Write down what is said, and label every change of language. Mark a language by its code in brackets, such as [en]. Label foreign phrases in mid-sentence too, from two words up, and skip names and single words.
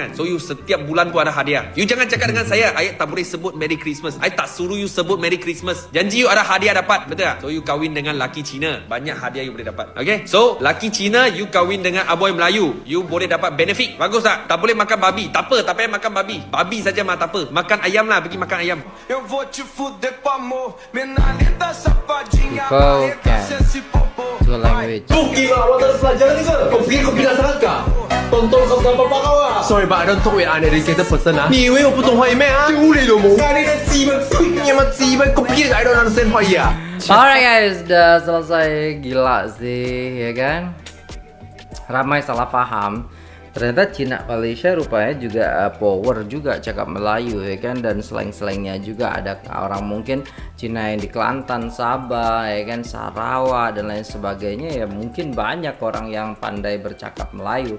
[ms] So you setiap bulan pun ada hadiah. You jangan cakap dengan saya, I tak boleh sebut [en] Merry Christmas. [ms] I tak suruh you sebut [en] Merry Christmas. [ms] Janji you ada hadiah dapat, betul tak? So you kahwin dengan laki Cina, banyak hadiah you boleh dapat. [en] Okay? [ms] So laki Cina you kahwin dengan amoy Melayu, you boleh dapat benefit. Bagus tak? Tak boleh makan babi. Tak apa, tak payah makan babi. Babi saja mah tak apa. Makan ayam lah, pergi makan ayam. [pt] Eu vou te fuder com amor, menina safadinha. [ms] Itu language. Kau gila, awak tak ada pelajaran ni ke? Kau pergi bilang sangat kah? Tonton kau bapak kau [en] Sorry but I don't talk with uneducated person [zh] 你以为我不懂华语咩最无理的mo你的鸡巴呸你妈鸡巴 [ms] kau pergi [en] I don't understand [ms] 华语 [id] Alright guys, udah selesai. Gila sih, ya kan? Ramai salah paham. Ternyata Cina Malaysia rupanya juga power juga cakap Melayu ya kan, dan slang-slangnya juga ada orang mungkin Cina yang di Kelantan, Sabah ya kan, Sarawak dan lain sebagainya ya, mungkin banyak orang yang pandai bercakap Melayu.